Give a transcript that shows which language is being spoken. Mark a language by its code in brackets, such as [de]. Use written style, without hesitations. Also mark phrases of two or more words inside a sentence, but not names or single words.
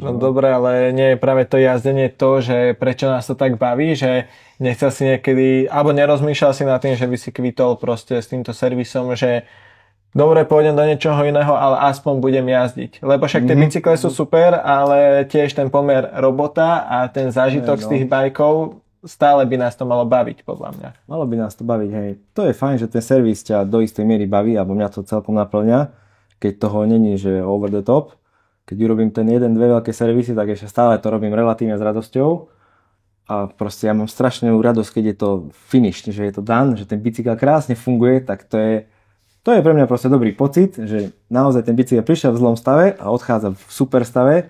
[sk] No dobre, ale nie je práve to jazdenie to, že prečo nás to tak baví, že nechcel si niekedy, alebo nerozmýšľal si nad tým, že by si kvitol proste s týmto servisom, že dobre, pôjdem do niečoho iného, ale aspoň budem jazdiť. Lebo však tie bicykle sú super, ale tiež ten pomer robota a ten zážitok z tých bajkov, stále by nás to malo baviť, podľa mňa. Malo by nás to baviť, hej. To je fajn, že ten servis ťa do istej miery baví, alebo mňa to celkom naplňa, keď toho není, že [en] over the top. [sk] Keď urobím ten jeden, dve veľké servisy, tak ešte stále to robím relatívne s radosťou. A proste ja mám strašnú radosť, keď je to finish, že je to done, že ten bicykel krásne funguje, tak to je pre mňa proste dobrý pocit, že naozaj ten bicykel prišiel v zlom stave a odchádza v super stave.